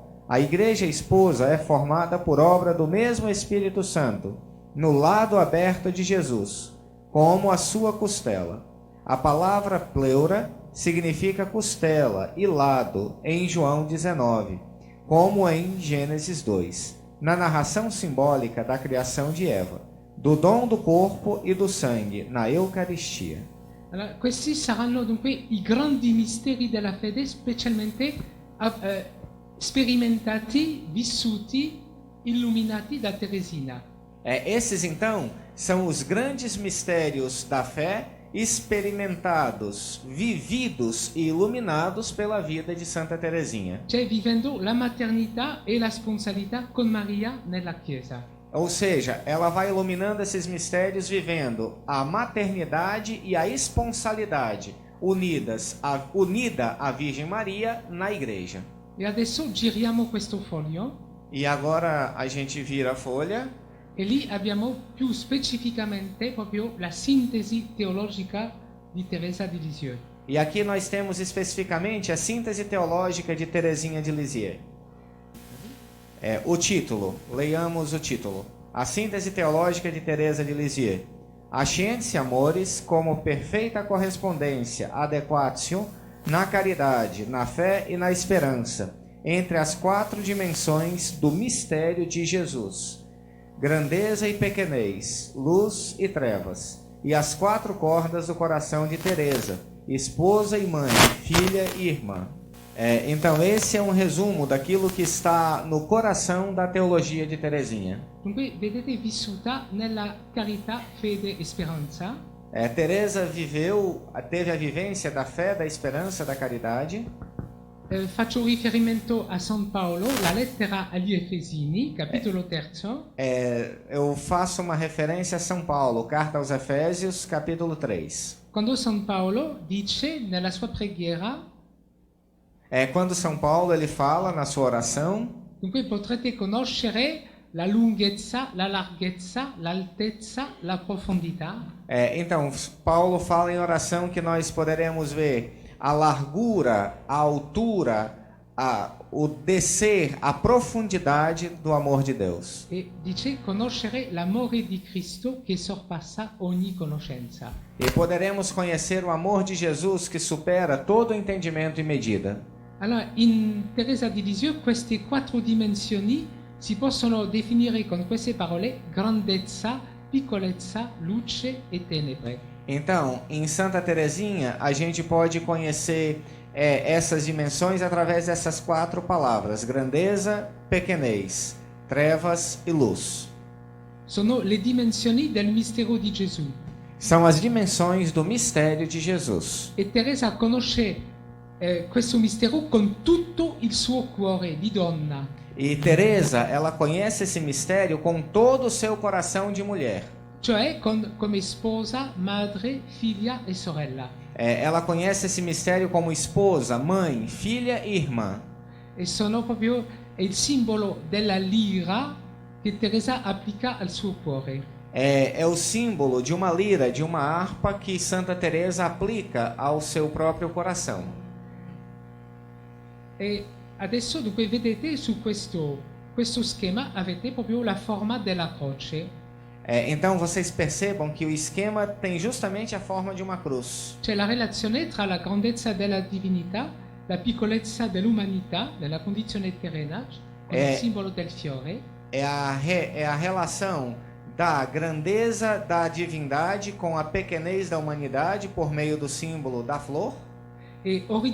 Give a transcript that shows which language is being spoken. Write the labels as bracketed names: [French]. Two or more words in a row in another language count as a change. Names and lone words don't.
[Portuguese] A igreja esposa é formada por obra do mesmo Espírito Santo, no lado aberto de Jesus, como a sua costela. A palavra pleura significa costela e lado em João 19, como em Gênesis 2, na narração simbólica da criação de Eva, do dom do corpo e do sangue na Eucaristia. [Italian] Allora, questi saranno dunque i grandi misteri della fede, specialmente sperimentati, vissuti, illuminati da Teresina. [Portuguese] Esses, então, são os grandes mistérios da fé, experimentados, vividos e iluminados pela vida de Santa Teresinha. [Italian] Cioè vivendo la maternità e la sponsalità con Maria nella Chiesa. [Portuguese] Ou seja, ela vai iluminando esses mistérios vivendo a maternidade e a esponsalidade unida à Virgem Maria na igreja. [Italian] E adesso giriamo questo foglio. [Portuguese] E agora a gente vira a folha. [Italian] E lì abbiamo più specificamente proprio la sintesi teologica di Teresa di Lisieux. [Portuguese] E aqui nós temos especificamente a síntese teológica de Teresinha de Lisieux. O título, leiamos o título. A síntese teológica de Teresa de Lisieux. A [Latin] scientia amoris [Portuguese] como perfeita correspondência, adequatio, na caridade, na fé e na esperança, entre as quatro dimensões do mistério de Jesus. Grandeza e pequenez, luz e trevas, e as quatro cordas do coração de Teresa, esposa e mãe, filha e irmã. Então esse é um resumo daquilo que está no coração da teologia de Teresinha. [Italian] Dunque, vedete, vissuta nella carità, fede e speranza. [Portuguese] Teresa teve a vivência da fé, da esperança, da caridade. [Italian] Faccio riferimento a San Paolo, la lettera agli Efesini, capitolo 3. [Portuguese] Eu faço uma referência a São Paulo, carta aos Efésios, capítulo 3. [Italian] Quando San Paolo dice nella sua preghiera, [Portuguese] quando São Paulo ele fala na sua oração, [Italian] dunque potrete conoscere la lunghezza, la larghezza, l'altezza, la profondità. [Portuguese] Então, Paulo fala em oração que nós poderemos ver a largura, a altura, o descer, a profundidade do amor de Deus. [Italian] E dice conoscere l'amore di Cristo che sorpassa ogni conoscenza. [Portuguese] E poderemos conhecer o amor de Jesus que supera todo entendimento e medida. [Italian] Allora, in Teresa di Lisieux queste quattro dimensioni si possono definire con queste parole: grandezza, piccolezza, luce e tenebre. [Portuguese] Então, em Santa Teresinha, a gente pode conhecer essas dimensões através dessas quatro palavras: grandeza, pequenez, trevas e luz. [Italian] Sono le dimensioni del mistero di Gesù. [Portuguese] São as dimensões do mistério de Jesus. [Italian] E Teresa conosce questo mistero con tutto il suo cuore di donna. [Portuguese] E Teresa, ela conhece esse mistério com todo o seu coração de mulher. [Italian] Cioè come sposa, madre, figlia e sorella. [Portuguese] Ela conhece esse mistério como esposa, mãe, filha e irmã. [Italian] E sono proprio il simbolo della lira che Teresa applica al suo cuore. [Portuguese] É o símbolo de uma lira, de uma harpa que Santa Teresa aplica ao seu próprio coração. [Italian] E adesso dunque vedete su questo schema avete proprio la forma della croce. [Portuguese] Então vocês percebam que o esquema tem justamente a forma de uma cruz. [Italian] C'è la relazione tra la grandezza della divinità, la piccolezza dell'umanità, della condizione terrena, con il simbolo del fiore. [Portuguese] É a relação da grandeza da divindade com a pequenez da humanidade por meio do símbolo da flor.